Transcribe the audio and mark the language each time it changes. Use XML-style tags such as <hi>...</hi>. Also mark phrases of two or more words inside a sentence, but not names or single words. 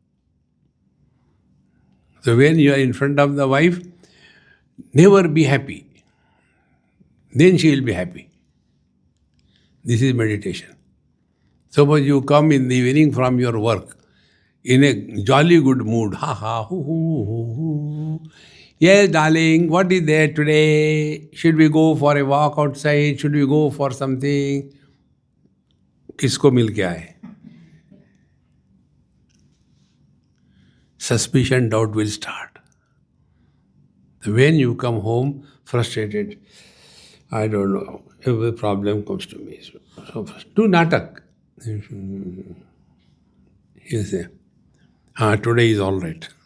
<en>So when you are in front of the wife, never be happy. Then she will be happy. This is meditation. Suppose you come in the evening from your work in a jolly good mood. Ha ha, hoo hoo hoo hoo. Yes, darling, what is there today? Should we go for a walk outside? Should we go for something?</en> <hi>किसको मिल के आए?</hi> <en>Suspicion, doubt will start. When you come home frustrated, I don't know, every problem comes to me. So do natak. You say, today is all right.</en>